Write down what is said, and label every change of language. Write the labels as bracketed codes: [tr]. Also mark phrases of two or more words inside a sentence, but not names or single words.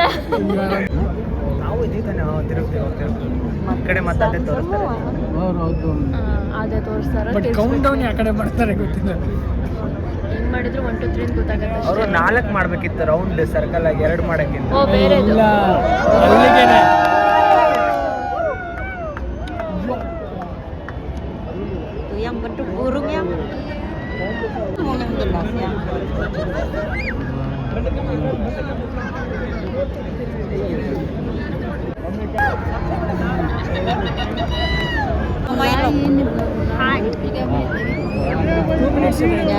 [kn] ನಾವು ಇದೀತಾನೆ ತಿರುಗ್ತೀವಿ ಈ ಕಡೆ ಮತ್ತೆ ಅದೇ ತೋರಿಸ್ತಾರೆ. ಅದೇ ತೋರಿಸ್ತಾರೆ. [en] count down [kn] ಆ ಕಡೆ ಮಾಡ್ತಾರೆ ಗೊತ್ತಿಲ್ಲ. ಹೆಂಗ್ ಮಾಡಿದ್ರು 1 2 3 ಅಂತ ಗೊತ್ತಾಗತ್ತೆ. ಅವರು 4 ಮಾಡ್ಬೇಕಿತ್ತು [en] round circle [kn] ಆಗಿ, 2 ಮಾಡಕ್ಕಿತ್ತು. ಓ ಬೇರೆ [id] yang bentuk burung yang jelas ya. Lumayan ya.